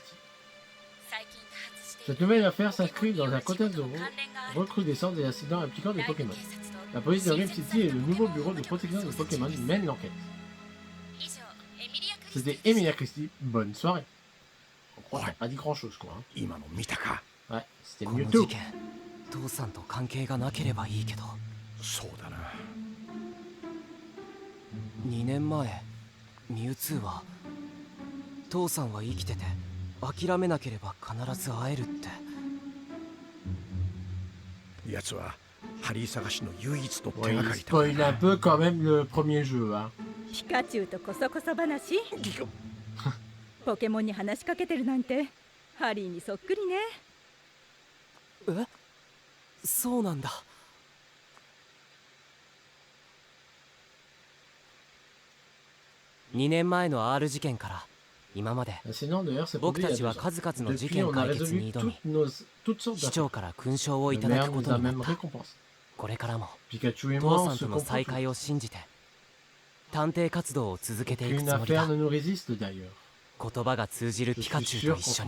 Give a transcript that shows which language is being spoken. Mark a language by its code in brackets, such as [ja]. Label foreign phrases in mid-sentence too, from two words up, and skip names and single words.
[fr] Cette nouvelle affaire s'inscrit dans un contexte de recrudescence des incidents impliquant des Pokémon. La police de Rim City et le nouveau bureau de protection des Pokémon mènent l'enquête. C'était Emilia Christie, bonne soirée. On croit qu'elle n'a pas dit grand chose quoi. [ja] 今の見たか [fr] Ouais, c'était [ja] この [fr] Mewtwo. [ja] 事件父さんと関係がなければいいけど。そうだな 2年前ミュウツーは父さんは生きてて諦めなければ必ず会えるって。奴はハリー探しの唯一の手 [fr] Ouais, [ja] が [fr] il [ja] かりだ [fr] spoil un peu quand même le premier jeu. Hein. [ja] ピカチュウとこそこそ話ポケモンに話しかけてるなんてハリーにそっくりね。え、そうなんだ。2年前の R 事件から今まで [fr] Sinon, d'ailleurs, c'est [ja] 僕 [fr] produit il y [ja] た [fr] a [ja] ちは [fr] 2 ans. [ja] 数々の事 [fr] Depuis, [ja] 件 [fr] on a [ja] 解決 [fr] résolu [ja] に挑み [fr] toutes sortes [ja] 市 [fr] d'affaires. [ja] 長から勲章をい [fr] Le [ja] ただ [fr] maire [ja] くこ [fr] nous [ja] と [fr] a [ja] にな [fr] même [ja] った。 [fr] récompense. [ja] これからも [fr] Pikachu et [ja] 父 [fr] moi, [ja] さ [fr] on [ja] ん [fr] se [ja] との再 [fr] comprend. [ja] 会を信じて探偵活動を続けていく [fr] Aucune [ja] つもりだ。 [fr] affaire ne nous résiste d'ailleurs. [ja] 言葉が通じる [fr] Je [ja] ピカ [fr] suis [ja] チュウ [fr] sûr [ja] と一 [fr] qu'on [ja] 緒に